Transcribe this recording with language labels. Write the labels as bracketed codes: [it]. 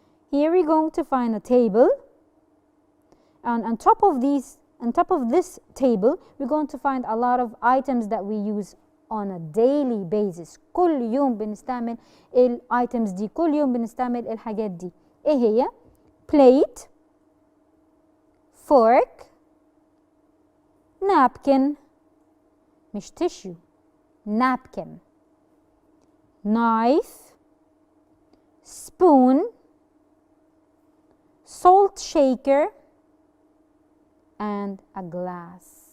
[en] Here we're going to find a table. And on top of this table, we're going to find a lot of items that we use on a daily basis. [ar] كل يوم بنستعمل items دي، كل يوم بنستعمل الحاجات دي. ايه هي؟ [en] plate, fork, napkin مش tissue، napkin, knife, spoon, salt shaker, and a glass.